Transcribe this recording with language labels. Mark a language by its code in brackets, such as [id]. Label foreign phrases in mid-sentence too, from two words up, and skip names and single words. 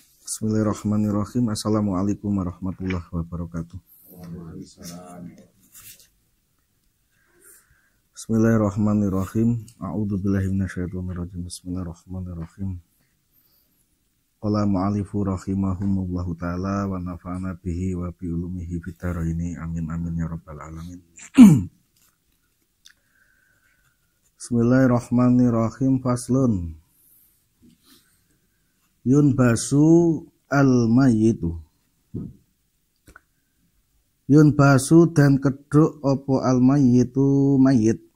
[ar] بسم الله الرحمن الرحيم. السلام عليكم ورحمة الله وبركاته. بسم الله الرحمن الرحيم. أعوذ بالله من الشيطان الرجيم. بسم الله الرحمن الرحيم. قال مؤلفه رحمهم الله تعالى ونفعنا به وبعلومه في الدارين. آمين آمين يا رب العالمين. بسم الله الرحمن الرحيم. فصل. ينبش الميت. [jv] Yunbasu dan keduk opo al-mayyitu mayit.